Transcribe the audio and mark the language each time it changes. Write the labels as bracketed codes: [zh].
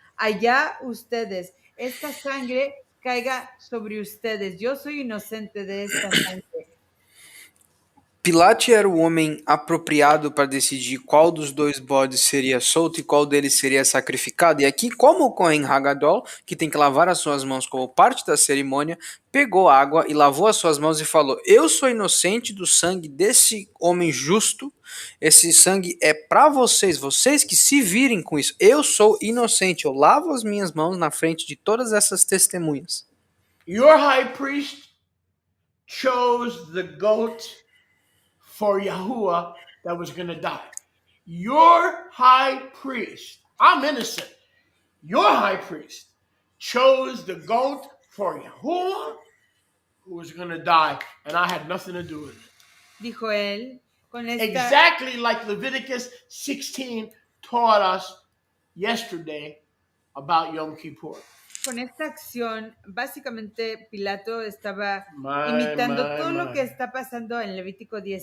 [es] Allá ustedes, esta sangre caiga sobre ustedes. Yo soy inocente de esta sangre. [pt] Pilato era o homem apropriado para decidir qual dos dois bodes seria solto e qual deles seria sacrificado. E aqui, como o Kohen Hagadol, que tem que lavar as suas mãos como parte da cerimônia, pegou água e lavou as suas mãos e falou, eu sou inocente do sangue desse homem justo, esse sangue é para vocês, vocês que se virem com isso. Eu sou inocente, eu lavo as minhas mãos na frente de todas essas testemunhas. [en] Your high priest chose the goat for Yahuwah that was going to die. Your high priest, I'm innocent. Your high priest chose the goat for Yahuwah who was going to die, and I had nothing to do with it. [es] Dijo él, con esta... [en] Exactly like Leviticus 16 taught us yesterday about Yom Kippur. [es] Con esta acción, básicamente Pilato estaba imitando todo lo que está pasando en Levítico 16.